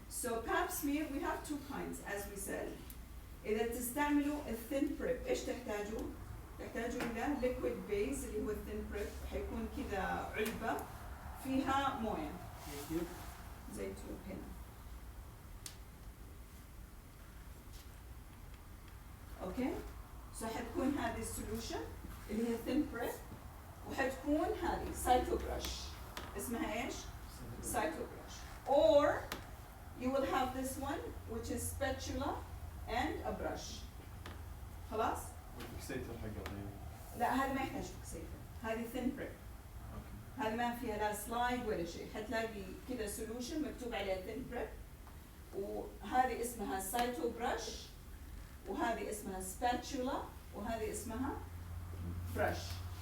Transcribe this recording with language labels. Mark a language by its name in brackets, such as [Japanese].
[English] So pap smear we have two kinds as we said. [Arabic] إذا تستعملوا الثين بريب إيش تحتاجوا؟ تحتاجوا إلى liquid base اللي هو الثين بريب حيكون كذا علبة فيها موية. زيتون هنا. أوكي؟ So حتكون هذه السولوشن اللي هي ثين بريب وحتكون هذه سايتو برش. اسمها إيش؟ [English] Cycle brush. Or you will have this one which is spatula and a brush. [Arabic] خلاص؟ والفيكسيتر حقه طيب. لا هذا ما يحتاج فيكسيتر، هذه thin prep. هذا ما فيها لا سلايد ولا شيء، حتلاقي كذا solution مكتوب عليها thin prep وهذه اسمها cyto brush وهذه اسمها spatula وهذه اسمها brush.